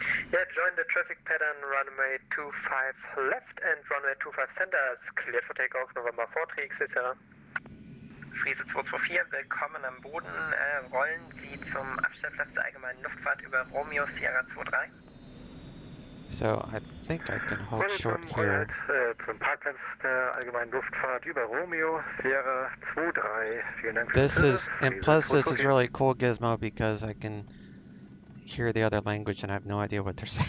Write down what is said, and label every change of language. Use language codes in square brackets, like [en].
[en] Yeah, join the traffic pattern, runway 25 left and runway 25 center is cleared for takeoff, November 43 XSR. [de] Friese 224, willkommen am Boden. Rollen Sie zum Abstellplatz der allgemeinen Luftfahrt über Romeo Sierra 23. [en] So I think I can hold short here. [de] Zum Parkplatz der allgemeinen Luftfahrt über Romeo Sierra 23. Vielen Dank. [en] This is, and plus this is really cool, Gizmo, because I can hear the other language and I have no idea what they're saying.